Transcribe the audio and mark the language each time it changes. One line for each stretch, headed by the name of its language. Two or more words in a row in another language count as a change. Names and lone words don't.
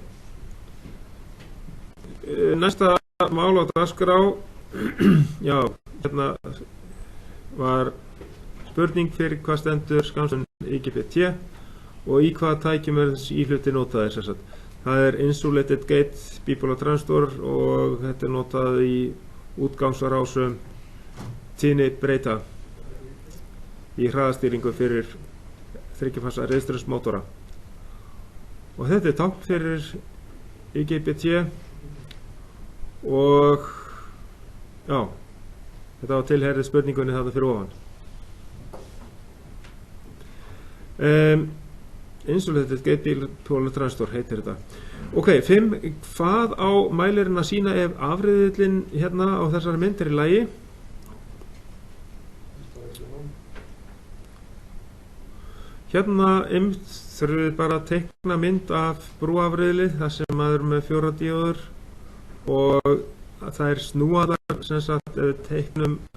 Icelandic: Næsta mál á dagskrá, já, hérna var spurning fyrir hvað stendur skammstöfun IGBT og í hvaða tækjum er þessi íhluti notaðir sem sagt. Það er
English: insulated gate bipolar transistor
Icelandic: og þetta er notað í útgangsrásum tíðni breyta í hraðastýringu fyrir 3-fasa rafstraumsmótora. Og þetta er tákn fyrir IGBT og já, þetta var tilherrið spurningunni þarna fyrir ofan.
English: Insulated gate bipolar transistor
Icelandic: heitir þetta. Ok, 5. Hvað á mælirinn að sína ef afriðillinn hérna á þessari mynd er í lagi? Hérna þurfum við bara að teikna mynd af brúafriðli þar sem maður er með 4 díóður og það er snúaðar sem sagt ef við teiknum